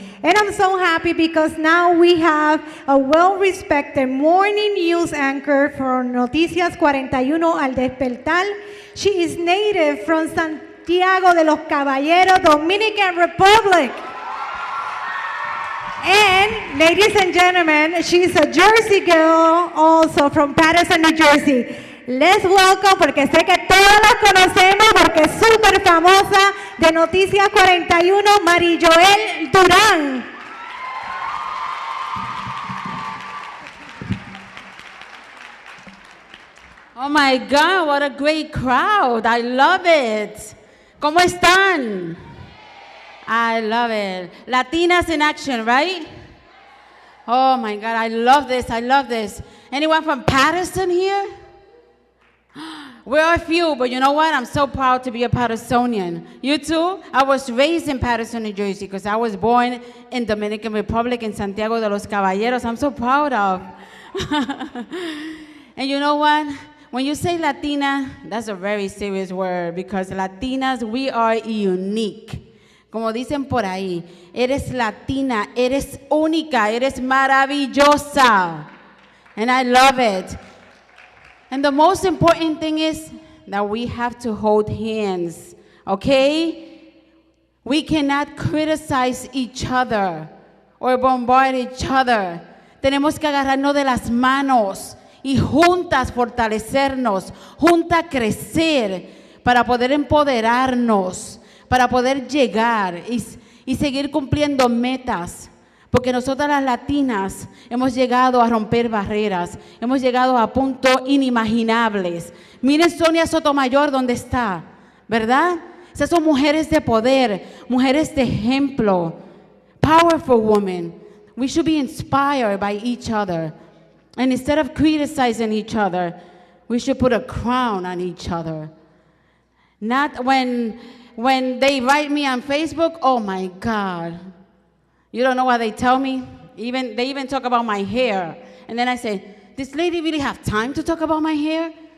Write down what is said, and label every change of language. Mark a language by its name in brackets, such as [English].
[English] And I'm so happy because now we have a well-respected morning news anchor from Noticias 41 Al Despertar. She is native from Santiago de los Caballeros, Dominican Republic. And ladies and gentlemen, she's a Jersey girl also from Patterson, New Jersey. Let's welcome, [Spanish] porque sé que todas la conocemos, porque es súper famosa, de Noticias 41, Marijoel Durán. [English] Oh my God, what a great crowd. I love it. [Spanish] ¿Cómo están? [English] I love it. Latinas in action, right? Oh my God, I love this. I love this. Anyone from Patterson here? We're a few, but you know what? I'm so proud to be a Pattersonian. You too? I was raised in Patterson, New Jersey, because I was born in Dominican Republic in Santiago de los Caballeros. I'm so proud of. And you know what? When you say Latina, that's a very serious word, because Latinas, we are unique. [Spanish] Como dicen por ahí, eres Latina, eres única, eres maravillosa. [English] And I love it. And the most important thing is that we have to hold hands, okay? We cannot criticize each other or bombard each other. [Spanish] Tenemos que agarrarnos de las manos y juntas fortalecernos, juntas crecer para poder empoderarnos, para poder llegar y seguir cumpliendo metas. Porque nosotras las latinas hemos llegado a romper barreras, hemos llegado a puntos inimaginables. Miren Sonia Sotomayor donde está, ¿verdad? Esas son mujeres de poder, mujeres de ejemplo. [English] Powerful women. We should be inspired by each other. And instead of criticizing each other, we should put a crown on each other. Not when they write me on Facebook, oh my God. You don't know what they tell me? They even talk about my hair. And then I say, does this lady really have time to talk about my hair?